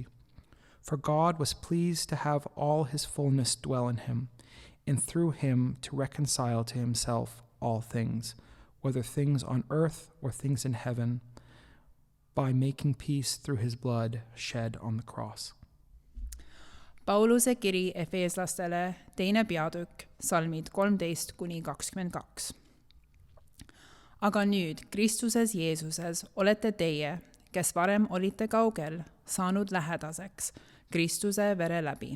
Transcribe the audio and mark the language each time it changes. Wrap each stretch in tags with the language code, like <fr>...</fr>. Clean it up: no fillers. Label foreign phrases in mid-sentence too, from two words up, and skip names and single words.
<en>For God was pleased to have all his fullness dwell in him, and through him to reconcile to himself all things, whether things on earth or things in heaven, by making peace through his blood shed on the cross.</en> <et>Pauluse kiri Efeeslastele 2. peatükk, salmid 13-22. Aga nüüd Kristuses Jeesuses olete teie, kes varem olite kaugel, saanud lähedaseks Kristuse vere läbi.</et>